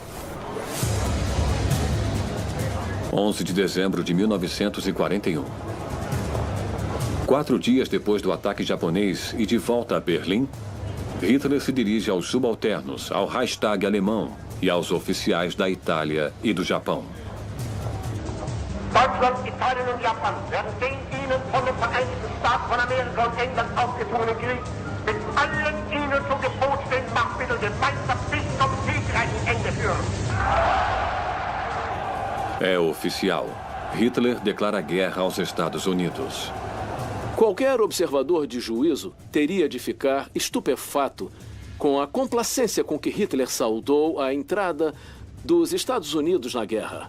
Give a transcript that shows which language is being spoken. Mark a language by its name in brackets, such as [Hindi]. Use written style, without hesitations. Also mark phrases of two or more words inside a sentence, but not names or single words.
[Portuguese] 11 de dezembro de 1941. 4 dias depois do ataque japonês e de volta a Berlim, Hitler se dirige aos subalternos, ao Reichstag alemão e aos oficiais da Itália e do Japão. [German] Deutschland, Italien und Japan werden den ihnen von den Vereinigten Staaten von Amerika und England aufgezwungenen Krieg mit allen ihnen zu Gebot stehenden Machtmitteln gemeinsam bis zum siegreichen Ende führen. [Portuguese] É oficial. Hitler declara guerra aos Estados Unidos. Qualquer observador de juízo teria de ficar estupefato com a complacência com que Hitler saudou a entrada dos Estados Unidos na guerra.